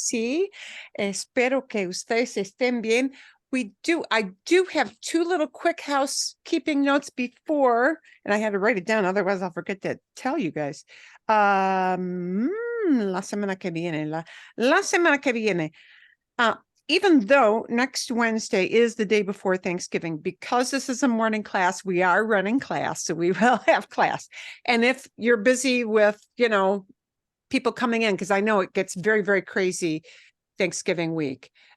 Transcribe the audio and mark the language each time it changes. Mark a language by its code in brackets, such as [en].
[es] Sí, espero que ustedes estén bien. [en] I do have two little quick housekeeping notes before, and I had to write it down, otherwise I'll forget to tell you guys. [es] La semana que viene, la semana que viene. [en] Even though next Wednesday is the day before Thanksgiving, because this is a morning class, we are running class, so we will have class. And if you're busy with, people coming in, because I know it gets very, very crazy Thanksgiving week.